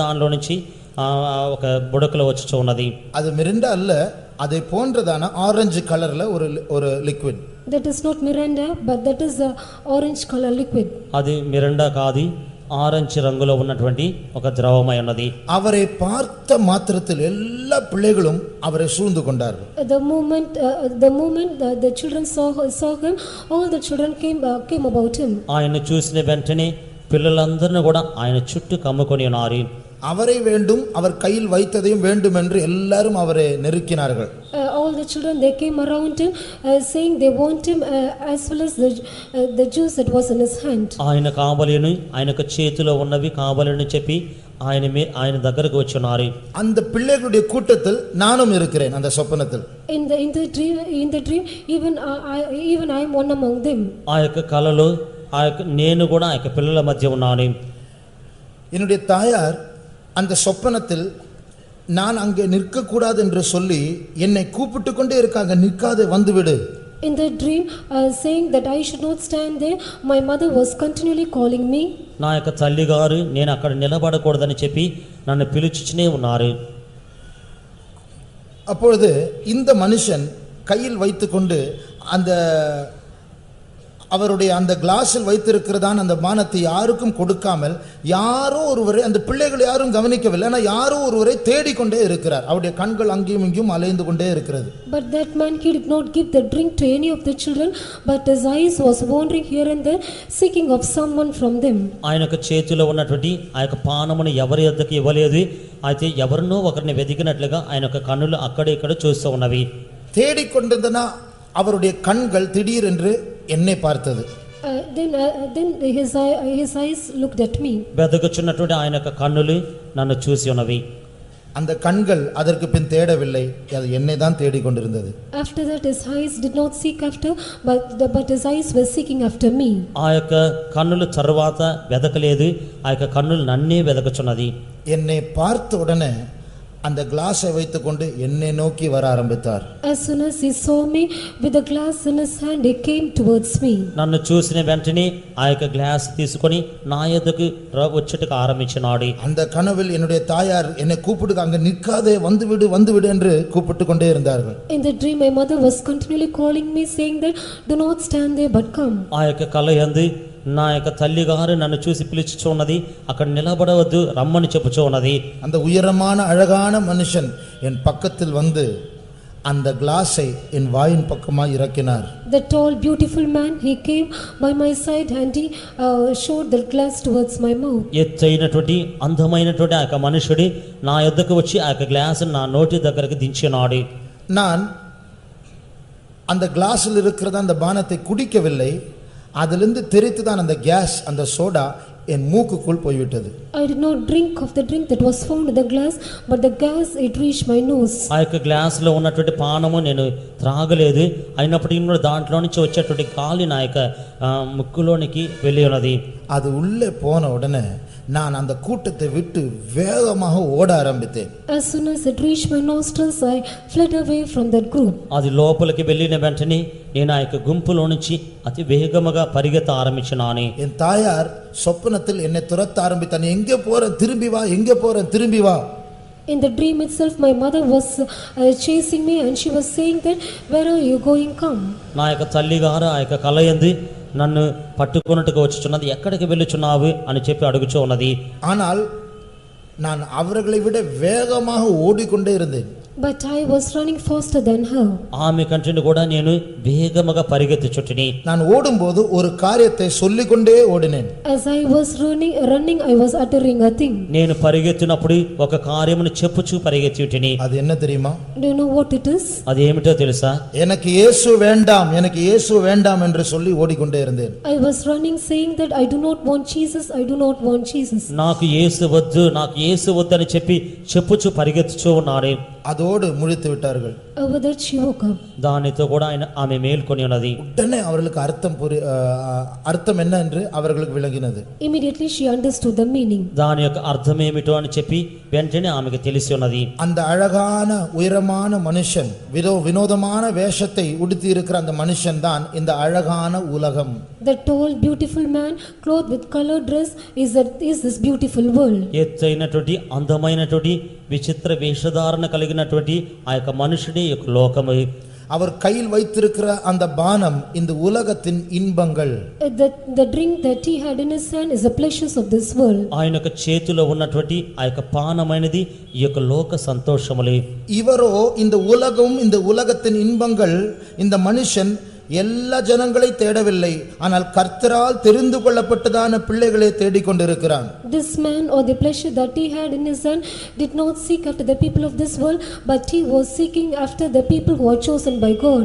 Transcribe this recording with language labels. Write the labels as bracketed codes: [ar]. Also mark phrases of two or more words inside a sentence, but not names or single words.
[te] దానిలో నుంచి ఒక బుడకలు వచ్చి ఉన్నది. [ta] அது மிரிண்டா அல்ல, அதை போன்றதான [en] orange color [ta] ஒரு லிக்விட். [en] That is not Miranda but that is a orange color liquid. [te] అది మిరండా కాదు, ఆరెంజ్ రంగులో ఉన్నటువంటి ఒక ద్రవమై ఉన్నది. [ta] அவரை பார்த்த மாத்திரத்தில் எல்லா பிள்ளைகளும் அவரை சூழ்ந்து கொண்டார்கள். [en] The moment the children saw him, all the children came about him. [te] ఆయన చూసిన వెంటనే పిల్లలందరినీ కూడా ఆయన చుట్టూ కమ్ముకొని ఉన్నారు. [ta] அவரை வேண்டும், அவர் கையில் வைத்ததையும் வேண்டும் என்று எல்லாரும் அவரை நெருக்கினார்கள். [en] All the children they came around him saying they want him as well as the juice that was in his hand. [te] ఆయన కావలిని ఆయనకు చేతిలో ఉన్నవి కావాలని చెప్పి ఆయన దగ్గరకు వచ్చున్నారు. [ta] அந்த பிள்ளைகளுடைய கூட்டத்தில் நானும் இருக்கிறேன். அந்த சொப்பனத்தில் [en] in the dream even I am one among them. [te] ఆ యొక్క కలలో నేను కూడా ఆ యొక్క పిల్లల మధ్య ఉన్నాను. [ta] என்னுடைய தாயார் அந்த சொப்பனத்தில் நான் அங்கே நிற்க கூடாது என்று சொல்லி என்னை கூப்பிட்டு கொண்டே இருக்காங்க, நிற்காதே வந்துவிடு. [en] In the dream saying that I should not stand there, my mother was continually calling me. [te] నా యొక్క తల్లిగారు నేను అక్కడ నిలబడకూడదని చెప్పి నన్ను పిలుచుచునే ఉన్నారు. [ta] அப்பொழுது இந்த மனுஷன் கையில் வைத்துக்கொண்டு அந்த அவருடைய அந்த கிளாஸில் வைத்திருக்கிறதான அந்த பானத்தை யாருக்கும் கொடுக்காமல் யாரோ ஒருவரை, அந்த பிள்ளைகள் யாரும் கவனிக்கவில்லை, ஆனால் யாரோ ஒருவரை தேடிக்கொண்டே இருக்கிறார். அவருடைய கண்கள் அங்கேயும் இங்கேயும் அலைந்து கொண்டே இருக்கிறது. [en] But that man he did not give the drink to any of the children, but his eyes was wandering here and there seeking of someone from them. [te] ఆయనకు చేతిలో ఉన్నటువంటి ఆ యొక్క పానమును ఎవరి యొద్దకు ఇవ్వలేదు. అయితే ఎవరినో ఒకరిని వెతికినట్లుగా ఆయన యొక్క కన్నులు అక్కడ ఇక్కడ చూస్తూ ఉన్నవి. [ta] தேடிக்கொண்டிருந்தனா அவருடைய கண்கள் திடீரென்று என்னை பார்த்தது. [en] Then his eyes looked at me. [te] వెతుకుచున్నటువంటి ఆయన యొక్క కన్నులు నన్ను చూసి ఉన్నవి. [ta] அந்த கண்கள் அதற்கு பின் தேடவில்லை, அது என்னை தான் தேடிக்கொண்டிருந்தது. [en] After that his eyes did not seek after but his eyes were seeking after me. [te] ఆ యొక్క కన్నులు తర్వాత వెదకలేదు, ఆ యొక్క కన్నులు నన్నే వెదకుచున్నది. [ta] என்னை பார்த்த உடனே அந்த கிளாஸை வைத்துக்கொண்டு என்னை நோக்கி வர ஆரம்பித்தார். [en] As soon as he saw me with the glass in his hand, he came towards me. [te] నన్ను చూసిన వెంటనే ఆ యొక్క గ్లాస్ తీసుకొని నా యొద్దకు వచ్చేట్టుకు ఆరంభించినాడు. [ta] அந்த கனவில் என்னுடைய தாயார் என்னை கூப்பிட்டு அங்க நிற்காதே வந்துவிடு என்று கூப்பிட்டு கொண்டே இருந்தார்கள். [en] In the dream my mother was continually calling me saying that do not stand there but come. [te] ఆ యొక్క కల యందు నా యొక్క తల్లిగారు నన్ను చూసి పిలుచుచు ఉన్నది, అక్కడ నిలబడవద్దు రమ్మని చెప్పుచూ ఉన్నది. [ta] அந்த உயரமான அழகான மனுஷன் என் பக்கத்தில் வந்து அந்த கிளாஸை என் வாயின் பக்கமாக இறக்கினார். [en] The tall beautiful man he came by my side and he showed the glass towards my mouth. [te] ఎత్తైనటువంటి అందమైనటువంటి ఆ యొక్క మనుషుడు నా యొద్దకు వచ్చి ఆ యొక్క గ్లాస్ నా నోటి దగ్గరకు దించినాడు. [ta] நான் அந்த கிளாஸில் இருக்கிற அந்த பானத்தை குடிக்கவில்லை, அதிலிருந்து தெரித்து தான் அந்த கேஸ், அந்த சோடா என் மூக்குக்குள் போய்விட்டது. [en] I did not drink of the drink that was found in the glass, but the gas it reached my nose. [te] ఆ యొక్క గ్లాస్ లో ఉన్నటువంటి పానము నేను త్రాగలేదు, అయినప్పటికీ కూడా దాంట్లో నుంచి వచ్చేటువంటి గాలి నా యొక్క ముక్కులోనికి వెళ్ళి ఉన్నది. [ta] அது உள்ளே போன உடனே நான் அந்த கூட்டத்தை விட்டு வேகமாக ஓட ஆரம்பித்தேன். [en] As soon as it reached my nostrils, I fled away from that group. [te] అది లోపలికి వెళ్ళిన వెంటనే నేను ఆ యొక్క గుంపులో నుంచి అతి వేగముగా పరిగెత్త ఆరంభించినాను. [ta] என் தாயார் சொப்பனத்தில் என்னை துரத்த ஆரம்பித்தார். எங்கே போறேன் திரும்பி வா, எங்கே போறேன் திரும்பி வா. [en] In the dream itself my mother was chasing me and she was saying that where are you going, come. [te] నా యొక్క తల్లిగారు ఆ యొక్క కలయంది నన్ను పట్టుకొనుటకు వచ్చుచున్నది, ఎక్కడికి వెళ్ళుచున్నావు అని చెప్పి అడుగుచూ ఉన్నది. [ta] ஆனால் நான் அவர்களை விட வேகமாக ஓடிக்கொண்டே இருந்தேன். [en] But I was running faster than her. [te] ఆమె కంటే కూడా నేను వేగముగా పరిగెత్తుచుంటిని. [ta] நான் ஓடும்போது ஒரு காரியத்தை சொல்லிக்கொண்டே ஓடினேன். [en] As I was running, I was uttering a thing. [te] నేను పరిగెత్తినప్పుడు ఒక కార్యమును చెప్పుచూ పరిగెత్తుచుంటిని. [ta] அது என்ன தெரியுமா? [en] Do you know what it is? [te] అది ఏమిటో తెలుసా? [ta] எனக்கு இயேசு வேண்டாம், எனக்கு இயேசு வேண்டாம் என்று சொல்லி ஓடிக்கொண்டே இருந்தேன். [en] I was running saying that I do not want Jesus, I do not want Jesus. [te] నాకు యేసు వద్దు, నాకు యేసు వద్దు అని చెప్పి చెప్పుచూ పరిగెత్తుచూ ఉన్నాడు. [ta] அதோடு முழித்து விட்டார்கள். [en] Over that she woke up. [te] దానితో కూడా ఆమె మేల్కొని ఉన్నది. [ta] உடனே அவர்களுக்கு அர்த்தம் என்ன என்று அவர்களுக்கு விளங்கினது. [en] Immediately she understood the meaning. [te] దాని యొక్క అర్థం ఏమిటో అని చెప్పి వెంటనే ఆమెకు తెలిసి ఉన్నది. [ta] அந்த அழகான உயரமான மனுஷன் வினோதமான வேஷத்தை உடுத்தி இருக்கிற அந்த மனுஷன் தான் இந்த அழகான உலகம். [en] The tall beautiful man clothed with colored dress is this beautiful world. [te] ఎత్తైనటువంటి అందమైనటువంటి విచిత్ర వేషధారణ కలిగినటువంటి ఆ యొక్క మనుషుడే యొక్క లోకము. [ta] அவர் கையில் வைத்திருக்கிற அந்த பானம் இந்த உலகத்தின் இன்பங்கள். [en] The drink that he had in his hand is the pleasures of this world. [te] ఆయన యొక్క చేతిలో ఉన్నటువంటి ఆ యొక్క పానమైనది ఈ యొక్క లోక సంతోషములే. [ta] இவரோ இந்த உலகம், இந்த உலகத்தின் இன்பங்கள், இந்த மனுஷன் எல்லா ஜனங்களை தேடவில்லை, ஆனால் கர்த்தரால் தெரிந்து கொள்ளப்பட்டதான பிள்ளைகளை தேடிக்கொண்டிருக்கிறான். [en] This man or the pleasure that he had in his hand did not seek after the people of this world, but he was seeking after the people who are chosen by God.